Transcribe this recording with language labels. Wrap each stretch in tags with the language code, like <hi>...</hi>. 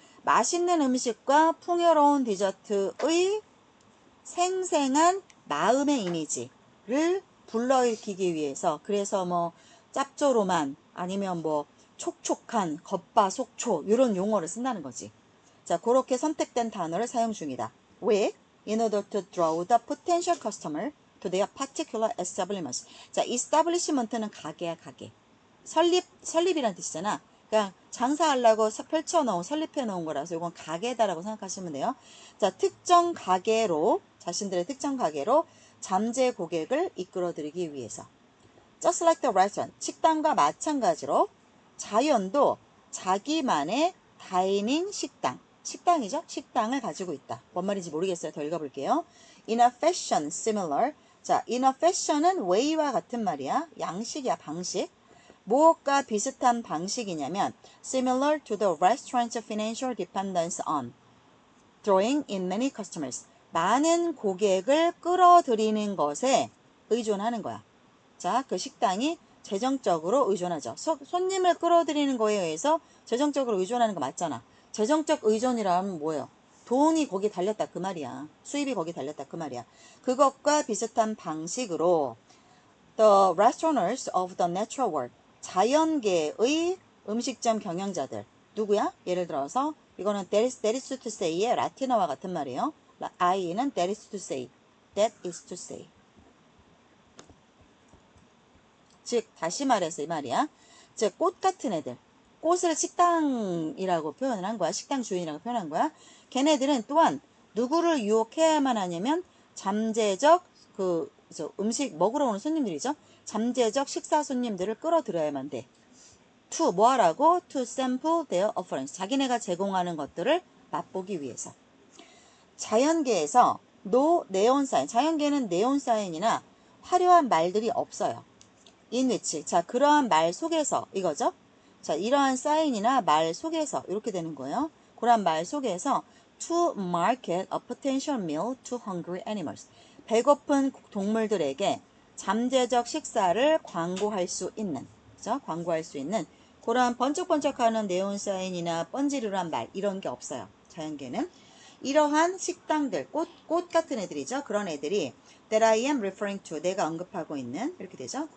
<ko>맛있는 음식과 풍요로운 디저트의 생생한 마음의 이미지를 불러일으키기 위해서, 그래서 뭐 짭조름한 아니면 뭐 촉촉한, 겉바속촉 이런 용어를 쓴다는 거지. 자, 그렇게 선택된 단어를 사용 중이다. 왜?</ko> <en>In order to draw the potential customer to their particular establishment.</en> <ko>자, establishment는 가게야, 가게. 설립이란 뜻이잖아. 그러니까 장사하려고 펼쳐놓은, 설립해놓은 거라서 이건 가게다라고 생각하시면 돼요. 자, 특정 가게로, 자신들의 특정 가게로 잠재 고객을 이끌어들이기 위해서. Just like the restaurant, 식당과 마찬가지로 자연도 자기만의 다이닝 식당, 식당이죠? 식당을 가지고 있다. 뭔 말인지 모르겠어요. 더 읽어볼게요. In a fashion similar. 자, in a fashion은 way와 같은 말이야. 양식이야, 방식.</ko> <en>무엇과 비슷한 방식이냐면 similar to the restaurant's financial dependence on drawing in many customers.</en> <ko>많은 고객을 끌어들이는 것에 의존하는 거야. 자, 그 식당이 재정적으로 의존하죠. 손님을 끌어들이는 거에 의해서 재정적으로 의존하는 거 맞잖아. 재정적 의존이라면 뭐예요? 돈이 거기 달렸다 그 말이야. 수입이 거기 달렸다 그 말이야.</ko> <en>그것과 비슷한 방식으로 the restaurants of the natural world.</en> <ko>자연계의 음식점 경영자들. 누구야? 예를 들어서 이거는 that is to say 의 라틴어와 같은 말이에요.</ko> <en>I는 that is to say. That is to say.</en> <ko>즉 다시 말해서 이 말이야. 즉 꽃 같은 애들. 꽃을 식당이라고 표현을 한 거야. 식당 주인이라고 표현한 거야. 걔네들은 또한 누구를 유혹해야만 하냐면 잠재적 음식 먹으러 오는 손님들이죠. 잠재적 식사 손님들을 끌어들여야만 돼. to 뭐 하라고?</ko> <en>to sample their offerings.</en> <ko>자기네가 제공하는 것들을 맛보기 위해서.</ko> <en>자연계에서 no neon sign.</en> <ko>자연계는 네온 사인이나 화려한 말들이 없어요.</ko> <en>in which.</en> <ko>자, 그러한 말 속에서 이거죠. 자, 이러한 사인이나 말 속에서 이렇게 되는 거예요.</ko> <en>그러한 말 속에서 to market a potential meal to hungry animals.</en> <ko>배고픈 동물들에게 잠재적 식사를 광고할 수 있는, 그죠? 광고할 수 있는 그러한 번쩍번쩍하는 네온 사인이나 번지르르한 말 이런 게 없어요. 자연계는. 이러한 식당들, 꽃 같은 애들이죠. 그런 애들이 that I am referring to, 내가 언급하고 있는 이렇게 되죠.</ko>